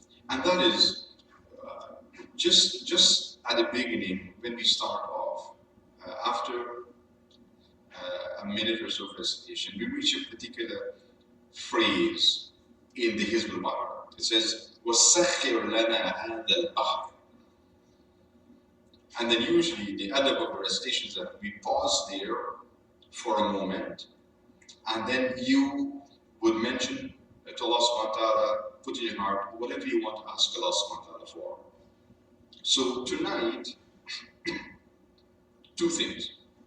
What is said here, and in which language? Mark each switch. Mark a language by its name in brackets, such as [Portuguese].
[English] And that is just at the beginning, when we start off, after a minute or so of recitation, we reach a particular phrase in the Hizbul Bahar. It says, [Arabic] وَسَخِّرْ لَنَا هَذَا الْبَحْرِ. [English] And then usually the adab of the recitation is that we pause there for a moment, and then you would mention to Allah subhanahu wa ta'ala, put in your heart whatever you want to ask Allah subhanahu wa ta'ala for. So tonight, two things.